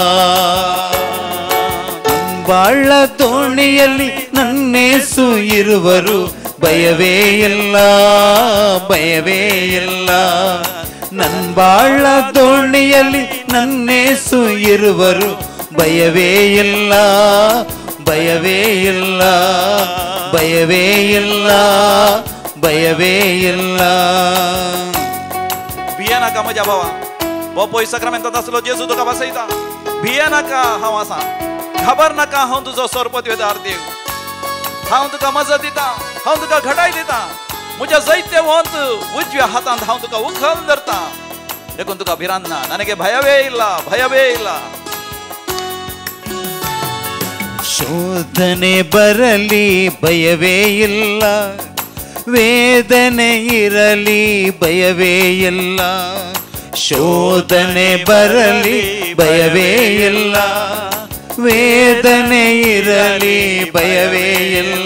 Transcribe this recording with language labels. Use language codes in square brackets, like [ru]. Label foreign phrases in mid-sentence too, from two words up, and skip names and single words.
[kn] ಬಾಳ ದೋಣಿಯಲ್ಲಿ ನನ್ನೇಸು ಇರುವರು ಭಯವೇ ಇಲ್ಲ, ಭಯವೇ ಇಲ್ಲ. ನನ್ ಬಾಳ ದೋಣಿಯಲ್ಲಿ ನನ್ನೇಸು ಇರುವರು ಭಯವೇ ಇಲ್ಲ, ಭಯವೇ ಇಲ್ಲ, ಭಯವೇ ಇಲ್ಲ, ಭಯವೇ ಇಲ್ಲ. [kok] भिये नाका म्हज्या भावा, हो पळय सक्रामेंतांत आसलो जेजू तुका वासयता. भिये नाका, हांव आसा. खबर नाका, हांव तुजो सोरपत्योदार देव. हांव तुका मजत दिता, हांव तुका घटाय दिता. म्हज्या जैते वंत उजव्या हातांत हांव तुका उखल धरता. देखून तुका भिरांत ना, [kn] ನನಗೆ ಭಯವೇ ಇಲ್ಲ, ಭಯವೇ ಇಲ್ಲ. ಶೋಧನೆ ಬರಲಿ ಭಯವೇ ಇಲ್ಲ, ವೇದನೆ ಇರಲಿ ಭಯವೇ ಇಲ್ಲ. ಶೋಧನೆ ಬರಲಿ ಭಯವೇ ಇಲ್ಲ, ವೇದನೆ ಇರಲಿ ಭಯವೇ ಇಲ್ಲ.